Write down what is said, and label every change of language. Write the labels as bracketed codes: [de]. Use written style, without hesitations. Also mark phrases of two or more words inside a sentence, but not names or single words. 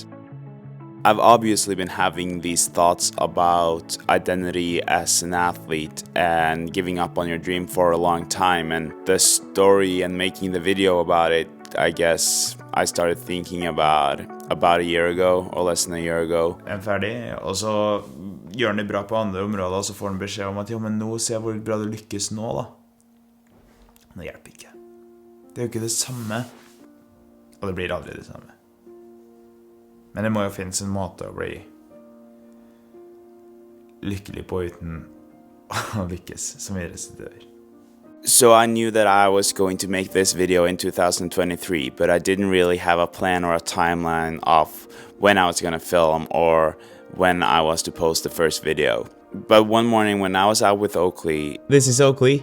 [en] I've obviously been having these thoughts about identity as an athlete and giving up on your dream for a long time, and the story and making the video about it, I guess I started thinking about a year ago or less than a year ago. [no] Jeg ferdig, og så gjør han det bra på andre områder, og så får han beskjed om at ja, men nå ser jeg hvor bra du lykkes nå da. Det hjelper ikke. Det er jo ikke det samme, og det blir aldri det samme. Men det må jo finnes en måte å bli lykkelig på uten å lykkes som idrettsutøver. [en] So I knew that I was going to make this video in 2023, but I didn't really have a plan or a timeline of when I was going to film or when I was to post the first video. But one morning when I was out with Oakley, This is Oakley.